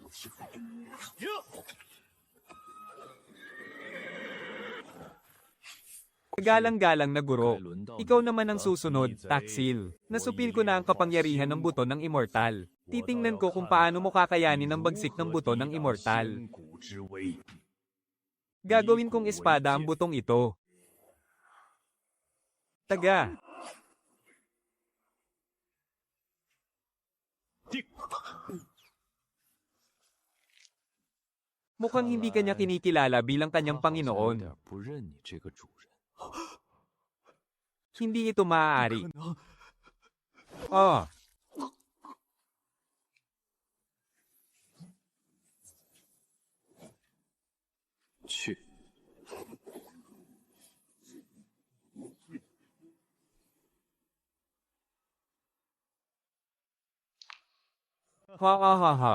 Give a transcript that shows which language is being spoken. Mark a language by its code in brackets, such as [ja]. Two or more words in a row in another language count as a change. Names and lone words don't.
[tl] Galang-galang na guro. Ikaw naman ang susunod, Taksil. Nasupil ko na ang kapangyarihan ng buto ng immortal. Titingnan ko kung paano mo kakayanin ang bagsik ng buto ng immortal. [zh] 仙骨之威， [tl] Gagawin kong espada ang butong ito. Taga. [zh] 定。 [tl] Mukhang hindi kanya kinikilala bilang kanyang [zh] 他好像有 [tl] Panginoon. [zh] 点不认你这个主人。 [tl] Hindi ito [zh] 不 [tl] maaari. [zh] 可能！ Ah, 去， ha ha ha ha.